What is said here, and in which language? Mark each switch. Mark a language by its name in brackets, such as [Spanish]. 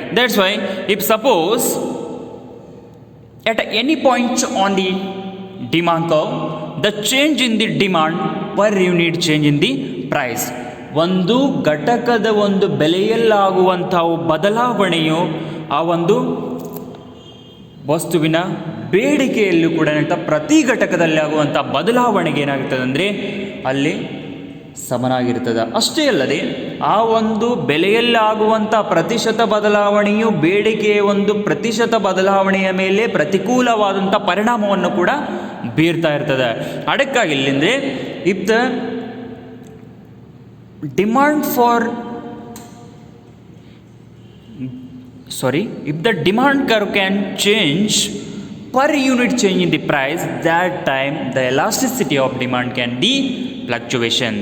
[English] That's why if suppose at any point on the demand curve the change in the demand per unit change in the price, [Kannada] ಒಂದು ಘಟಕದ ಒಂದು ಬೆಲೆಯಲ್ಲಾಗುವಂತಹ ಬದಲಾವಣೆಯು ಆ ಒಂದು ವಸ್ತುವಿನ ಬೇಡಿಕೆಯಲ್ಲೂ ಕೂಡ ಪ್ರತಿ ಘಟಕದಲ್ಲಿ ಆಗುವಂಥ ಬದಲಾವಣೆಗೆ ಏನಾಗ್ತದೆ ಅಂದರೆ ಅಲ್ಲಿ ಸಮನಾಗಿರ್ತದೆ. ಅಷ್ಟೇ ಅಲ್ಲದೆ ಆ ಒಂದು ಬೆಲೆಯಲ್ಲಾಗುವಂಥ ಪ್ರತಿಶತ ಬದಲಾವಣೆಯು ಬೇಡಿಕೆಯ ಒಂದು ಪ್ರತಿಶತ ಬದಲಾವಣೆಯ ಮೇಲೆ ಪ್ರತಿಕೂಲವಾದಂಥ ಪರಿಣಾಮವನ್ನು ಕೂಡ ಬೀರ್ತಾ ಇರ್ತದೆ. ಅದಕ್ಕಾಗಿ ಇಲ್ಲಿಂದರೆ [English] If the demand for if the demand curve can change per unit change in the price, that time the elasticity of demand can be fluctuation.